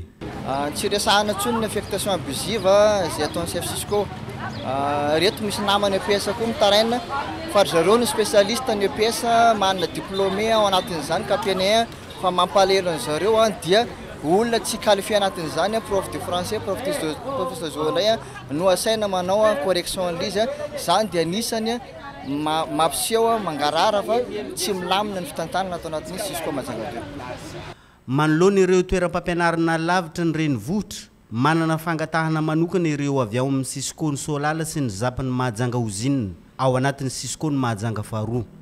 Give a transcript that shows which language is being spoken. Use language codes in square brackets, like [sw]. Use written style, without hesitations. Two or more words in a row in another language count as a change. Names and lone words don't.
[mg] tsy resahana tsony ny [fr] affectation abusive [mg] zay ataon'ny chef Sisco reto misy namany EPS koa mitaraina fa zareo ny spécialiste ny EPS manana diplômé ao anatin'izany kapene fa mampalelo an'zareo dia olona tsy qualifié anatin'izany [fr] prof de français professeur [mg] zoolay no asaina manao correction an'izy zany dia anisany mampiseho mangarara fa tsy milamina ny fitantanana atao anatin'ny Sisco Mahajanga 2 manoloana ireo toeram-pampianarana lavitra ny renivohitra manana fangatahana manokana ireo avy ao amin'ny Sisco ny Solala sy ny zapan'ny Mahajanga Ozinina ao anatin'ny Sisco ny Mahajanga faharoa